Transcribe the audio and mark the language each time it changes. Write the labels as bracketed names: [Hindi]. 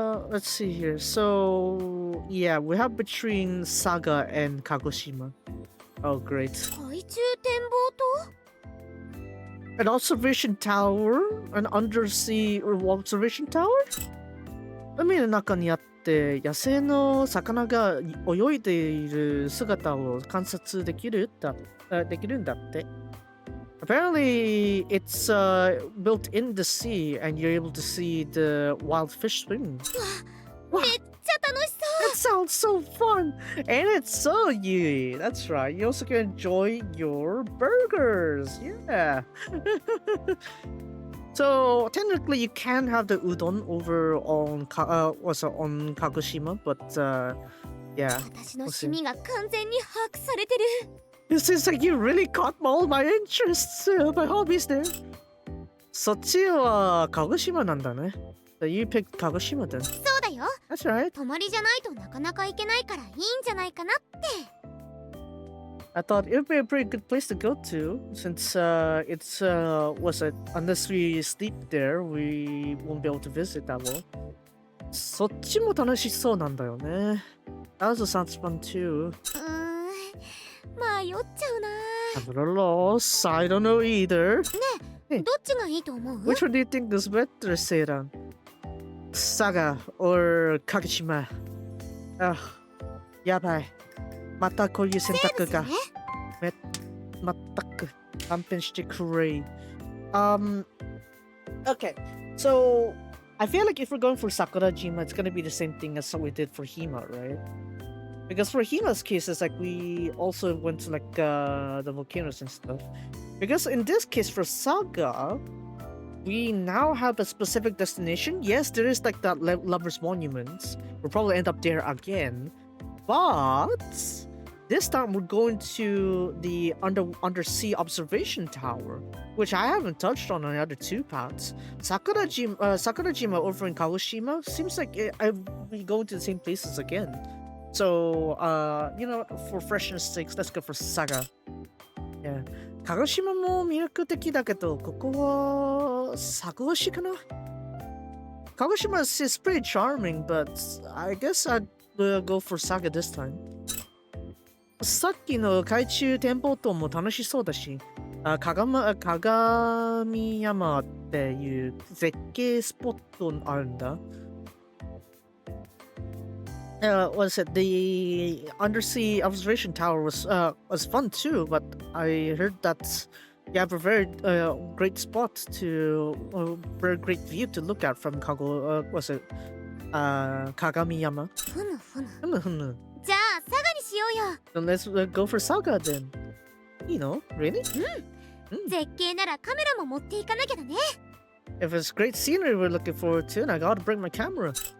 [English] Let's see here. So, yeah, we have between Saga and Kagoshima. Oh, great. [Japanese] 海中展望塔 [English] An observation tower? An undersea observation tower? [Japanese] 海の中にあって野生の魚が泳いでいる姿を観察できるんだって。 [English] Apparently, it's built in the sea, and you're able to see the wild fish swimming. [Japanese] めっちゃ楽しそう [English] That sounds so fun, and it's so yui. That's right. You also can enjoy your burgers. Yeah. So technically, you can have the udon over on on Kagoshima, but yeah. [Japanese] 私の趣味が完全に把握されてる [English] It seems like you really caught all my interests, my hobbies there. [Japanese] そっちは鹿児島なんだね。 [English] So you picked 鹿児島then. [Japanese] そうだよ [English] That's right. [Japanese] 泊まりじゃないとなかなか行けないからいいんじゃないかなって [English] I thought it would be a pretty good place to go to, since it's unless we sleep there, we won't be able to visit that well. [Japanese] そっちも楽しそうなんだよね。 [English] That also sounds fun too. [Japanese] 迷っちゃうな [English] I'm at a loss. I don't know either. [Japanese] ねえどっちがいいと思う [English] Which one do you think is better, Seiran? Saga or Kagoshima? [Japanese] やばい。またこういう選択が。まったく勘弁してくれ。 [English] Okay, so I feel like if we're going for Sakurajima, it's gonna be the same thing as what we did for Hima, right? Because for Hima's case, it's like we also went to like the volcanoes and stuff. Because in this case, for Saga, we now have a specific destination. Yes, there is like that Lover's Monument. We'll probably end up there again. But this time we're going to the undersea observation tower, which I haven't touched on the other two paths. Sakurajima over in Kagoshima seems like we go to the same places again. So, you know what, for freshness sakes, let's go for Saga. Yeah. [Japanese] 鹿児島も魅力的だけど、ここは佐賀市かな？ [English] 鹿児島 is pretty charming, but I guess I'd go for Saga this time. [Japanese] さっきの海中展望塔も楽しそうだし、鏡山っていう絶景スポットあるんだ。 [English] What is it? The undersea observation tower was fun too, but I heard that you have a very great spot very great view to look at from Kagamiyama. [Japanese] ふむふむふむふむ。じゃあ佐賀にしようよ [English] Then let's go for Saga then. You know, really? [Japanese] 絶景ならカメラも持っていかなきゃだね [English] If it's great scenery we're looking forward to, and I gotta bring my camera.